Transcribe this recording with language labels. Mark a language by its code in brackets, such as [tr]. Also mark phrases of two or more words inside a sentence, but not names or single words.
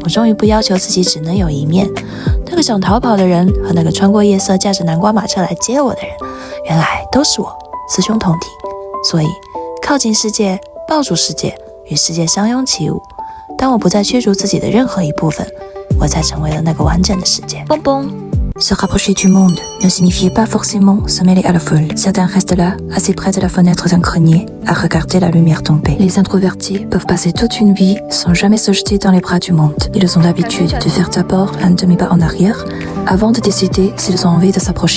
[zh] 我终于不要求自己只能有一面。那个想逃跑的人和那个穿过夜色驾着南瓜马车来接我的人，原来都是我，雌雄同体。所以靠近世界，抱住世界，与世界相拥起舞。当我不再驱逐自己的任何一部分，我才成为了那个完整的世界。蹦蹦。 [fr] Se rapprocher du monde ne signifiait pas forcément se mêler à la foule. Certains restent là, assez près de la fenêtre d'un grenier, à regarder la lumière tomber. Les introvertis peuvent passer toute une vie sans jamais se jeter dans les bras du monde. Ils ont l'habitude de faire d'abord un demi-pas en arrière, avant de décider s'ils ont envie de s'approcher.